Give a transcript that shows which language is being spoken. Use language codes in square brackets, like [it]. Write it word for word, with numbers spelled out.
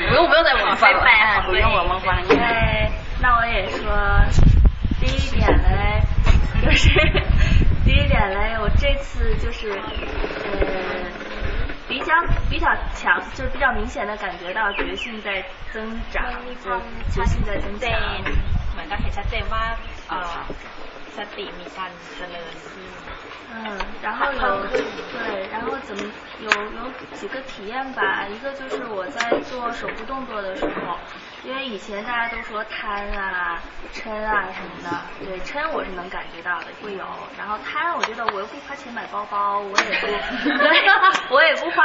[zh] 不用不用再我翻了，不用我们翻。哎，那我也说，第一点呢，就是第一点呢，我这次就是呃。比较比较强，就是比较明显的感觉到觉性在增长，就觉性在增长。 [th] เหมือนกับเห็นชัดเจนว่าเอ่อสติมีการเจริญขึ้น [zh] 嗯，然后有对，然后怎么有有几个体验吧？一个就是我在做手部动作的时候，因为以前大家都说摊啊、抻啊什么的，对，抻我是能感觉到的，会有。然后摊，我觉得我又不花钱买包包，我也不，我也不花，